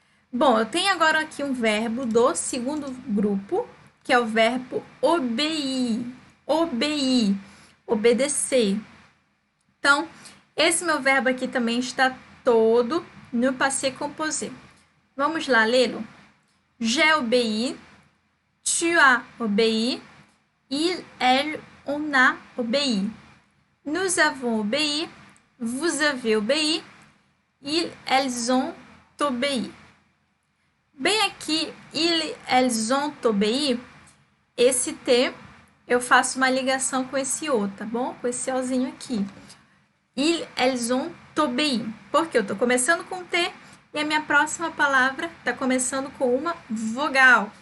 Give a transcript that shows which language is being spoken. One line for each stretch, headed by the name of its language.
Portuguese: Bom, eu tenho agora aqui um verbo do segundo grupo, que é o verbo obéir. Obéir, obedecer. Então, esse meu verbo aqui também está todo no passé composé. Vamos lá lê-lo?
French: J'ai obéi, tu as obéi, il, elle, on a obéi. Nous avons obéi, vous avez obéi, ils, elles ont obéi.
Portuguese: Bem aqui,
French: ils, elles ont obéi,
Portuguese: esse T, eu faço uma ligação com esse O, tá bom? Com esse Ozinho aqui.
French: Ils, elles ont obéi.
Portuguese: Porque eu estou começando com T e a minha próxima palavra está começando com uma vogal.